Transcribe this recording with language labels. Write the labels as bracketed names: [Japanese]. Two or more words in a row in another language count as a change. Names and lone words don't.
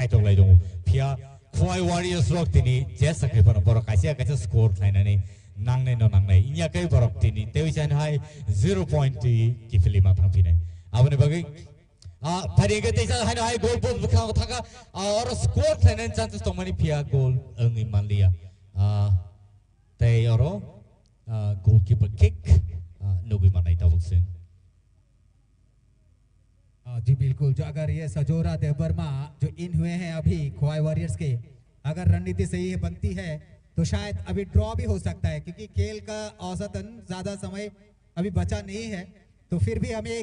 [Kok Borok] to lai dong phia khoi warriors ro tini jesa khai pano bor kaisia score khai na ni nang nei no nang nei inya kai bor tini tei chan hai 0 point ki fili ma thang phi nei abane bagai phari ke teisa hai no hai [English] goal post [Kok Borok] bukha thaka or score khai na chances to mani phia goal ngi malia tei oro goalkeeper kick no bi manai ta buksen. [Hindi] जी बिल्कुल जो अगर ये सजोरा देवर्मा जो इन हुए हैं अभी खोवाई वॉरियर्स के अगर रणनीति सही बनती है तो शायद अभी ड्रॉ भी हो सकता है क्योंकि खेल का औसतन ज्यादा समय अभी बचा नहीं है तो फिर भी हमें